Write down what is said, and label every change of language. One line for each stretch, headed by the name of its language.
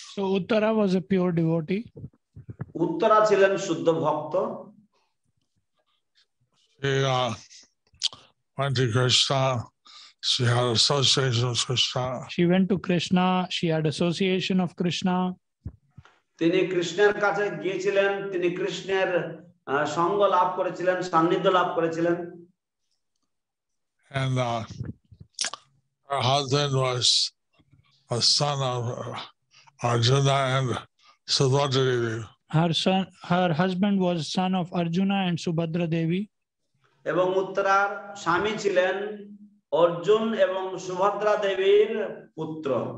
English: So Uttara was a pure devotee.
Bangla: Uttara ছিলেন শুদ্ধ ভক্ত।
English: She went to Krishna. She had association with Krishna. She went to Krishna. She had association of Krishna.
Bangla: তিনি কৃষ্ণের কাছে গিয়েছিলেন, তিনি কৃষ্ণের সঙ্গ লাভ করেছিলেন, সান্নিধ্য লাভ করেছিলেন।
English: And her husband was a son of Arjuna and Subhadra Devi. Her husband was son of Arjuna and Subhadra Devi.
Bangla: এবং উত্তরার স্বামী ছিলেন অর্জুন এবং সুভদ্রা দেবীর পুত্র।